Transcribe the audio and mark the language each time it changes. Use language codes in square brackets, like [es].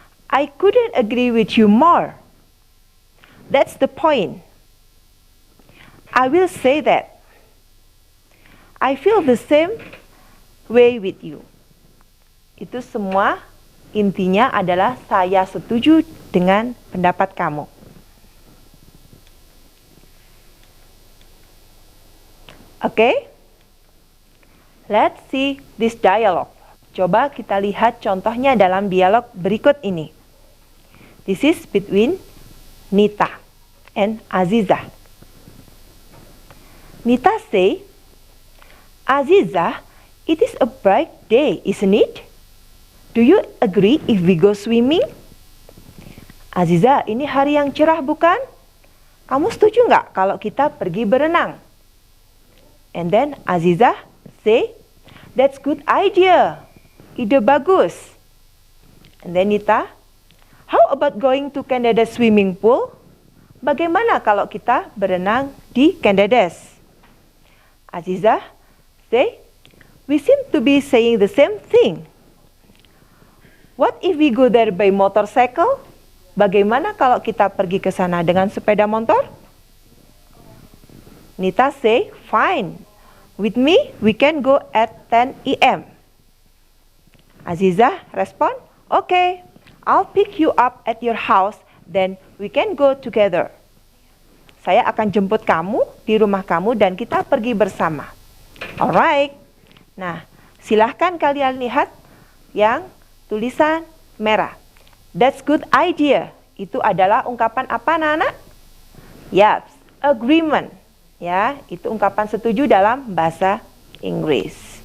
[en] I couldn't agree with you more. That's the point. I will say that. I feel the same way with you. [id] Itu semua intinya adalah saya setuju dengan pendapat kamu. [en] Okay? Let's see this dialogue. [id] Coba kita lihat contohnya dalam dialog berikut ini. [en] This is between Nita and Aziza. Nita say, Aziza, it is a bright day, isn't it? Do you agree if we go swimming? [id] Aziza, ini hari yang cerah bukan? Kamu setuju nggak kalau kita pergi berenang? [en] And then Aziza say, that's good idea. [id] Ide bagus. [en] And then Nita, how about going to Candadas swimming pool? [id] Bagaimana kalau kita berenang di Candadas? [en] Aziza say, we seem to be saying the same thing. What if we go there by motorcycle? [id] Bagaimana kalau kita pergi ke sana dengan sepeda motor? [en] Nita say, fine. With me, we can go at 10 a.m. Aziza respond, okay, I'll pick you up at your house, then we can go together. [id] Saya akan jemput kamu di rumah kamu dan kita pergi bersama. Alright. Nah, silahkan kalian lihat yang tulisan merah. [en] That's good idea. [id] Itu adalah ungkapan apa, anak-anak? Yaps, agreement. Ya, itu ungkapan setuju dalam bahasa Inggris.